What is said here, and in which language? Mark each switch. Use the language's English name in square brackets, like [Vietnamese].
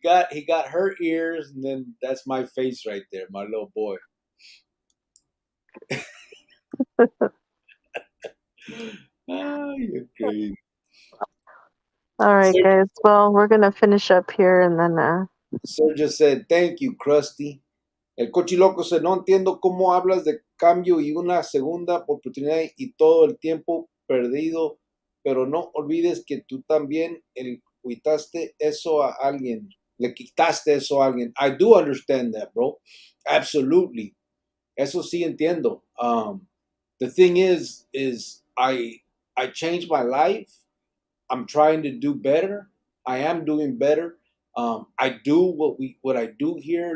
[English] He got her ears, and then that's my face right there, my little boy. Ah, you're crazy. All right, Sir, guys. Well, we're gonna finish up here and then Sir just said, thank you, Krusty. [Spanish] El cochiloco se no entiendo cómo hablas de cambio y una segunda oportunidad y todo el tiempo perdido, pero no olvides que tú también quitaste eso a alguien. Le quitaste eso a alguien. [English] I do understand that, bro. Absolutely. [Spanish] Eso sí entiendo. [English] The thing is I changed my life. I'm trying to do better. I am doing better. I do what I do here.